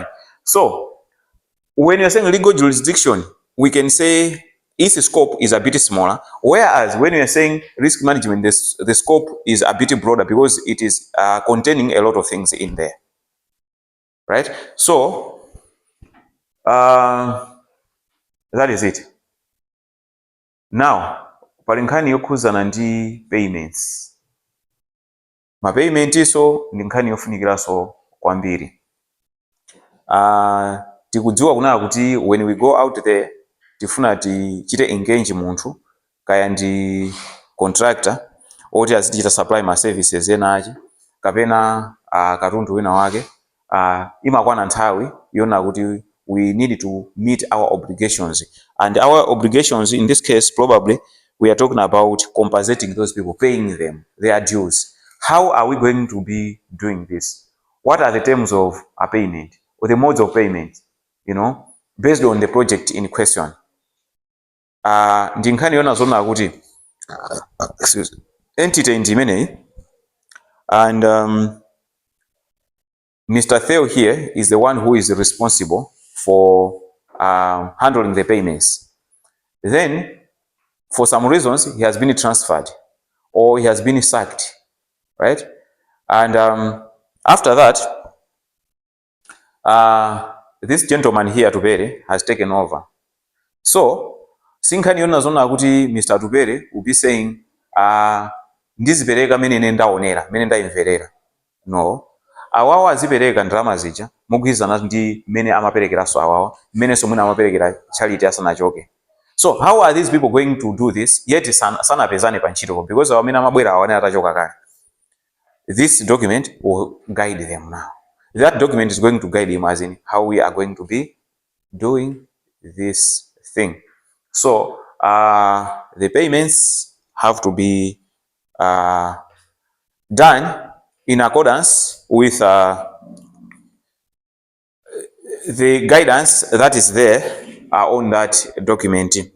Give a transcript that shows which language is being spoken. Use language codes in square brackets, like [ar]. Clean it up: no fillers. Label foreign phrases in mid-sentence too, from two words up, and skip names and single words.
[en] So when you're saying legal jurisdiction, we can say its scope is a bit smaller, whereas when you're saying risk management, the scope is a bit broader because it is containing a lot of things in there, right? So that is it. [ny] Now pali nkhani yokhuzana ndi payments. Mapayment iso ndi nkhani yofunikiranso kwambiri. Tikudziwa kunaka kuti [en] when we go out there [ny] tifuna tichite engage munthu kaya ndi contractor oti azitichita supply ma services ena achi kapena katundu wina wake, imakwana nthawi yona kuti [en] we need to meet our obligations, and our obligations in this case probably we are talking about compensating those people, paying them their dues. How are we going to be doing this? What are the terms of a payment or the modes of payment, based on the project in question? [ny] Ndi nkhani yona zona kuti entity ndimene, [en] and Mr. Theo here is the one who is responsible for handling the payments. Then for some reasons he has been transferred or he has been sacked, right? And after that this gentleman here Tupere has taken over. [ny] So sinkhani yona zona kuti Mr. Tupere [en] will be saying [ny] ndizipereka mene nendaonera, mene ndaimverera. No, awawa azipereka ndalama zija mugwirizana ndi mene amaperekeraso awawa, mene somwe amaperekera charity asanachoke. [en] So how are these people going to do this yet [ny] sanapezane pa ntchito, [en] because [ny] amene amabwera awane atachoka kale? [en] This document will guide them now. That document is going to guide him as in how we are going to be doing this thing. So the payments have to be done in accordance with the guidance that is there on that document.